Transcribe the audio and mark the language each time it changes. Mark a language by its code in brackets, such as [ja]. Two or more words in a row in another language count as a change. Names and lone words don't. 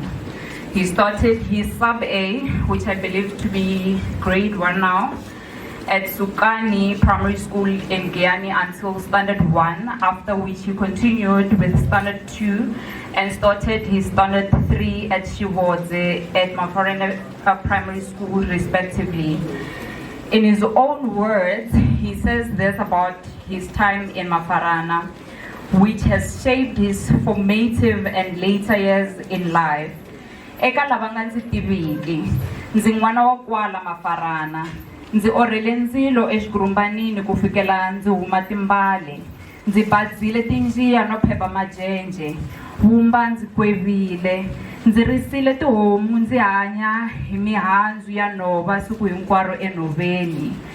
[en] He started his sub-A, which I believe to be grade 1 now, at Sukani Primary School in Guyani until Standard 1, after which he continued with Standard 2 and started his Standard 3 at Shivodze at Mafarana Primary School, respectively. In his own words, he says this about his time in Mafarana, which has shaped his formative and later years in life. [ts] Eka lava nga ndzi tiviki, ndzi n'wana wa kwala Mafarana. Ndzi orhele ndzilo exigurumbanini ku fikela ndzi huma timbale. Ndzi badzile tinjiya no phepha majenje. Vumba ndzi kwevile. Ndzi risile tihomu ndzi hanya hi mihandzu ya nhova siku hinkwaro enhoveni.